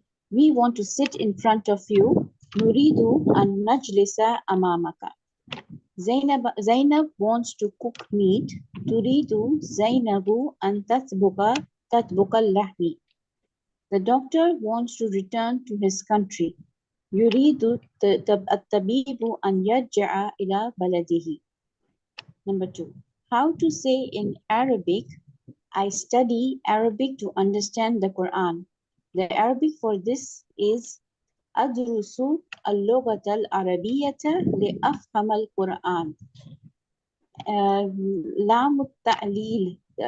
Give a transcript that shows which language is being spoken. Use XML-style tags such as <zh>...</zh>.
<en>We want to sit in front of you.</en> <ar>نريد أن نجلس أمامك.</ar> <en>Zainab wants to cook meat.</en> <ar>تريد زينب أن تطبخ اللحم.</ar> <en>The doctor wants to return to his country.</en> <ar>يريد الطبيب أن يرجع إلى بلده.</ar> <en>Number 2. How to say in Arabic, I study Arabic to understand the Quran. The Arabic for this is</en> <ar>أدرس اللغة العربية لأفهم القرآن. لام التعليل.</ar>